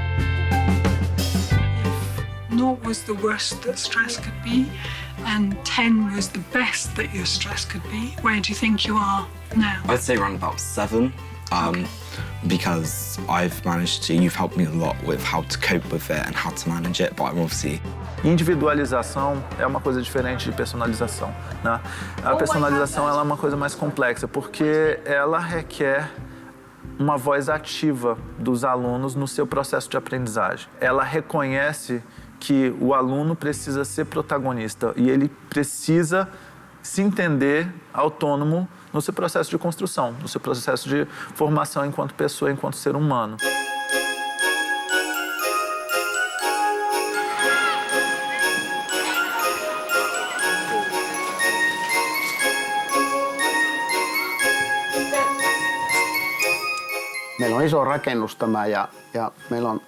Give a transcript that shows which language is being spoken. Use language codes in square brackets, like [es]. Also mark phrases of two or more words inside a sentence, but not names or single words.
[en] 0 was the worst that stress could be, and 10 was the best that your stress could be. Where do you think you are now? I'd say around about 7. Because you've helped me a lot with how to cope with it and how to manage it, but I'm obviously... [pt] Individualização é uma coisa diferente de personalização, né? A personalização ela é uma coisa mais complexa, porque ela requer uma voz ativa dos alunos no seu processo de aprendizagem. Ela reconhece que o aluno precisa ser protagonista e ele precisa se entender autônomo no seu processo de construção, no seu processo de formação enquanto pessoa, enquanto ser humano. [fi] Meillä on iso rakennus tämä ja meillä on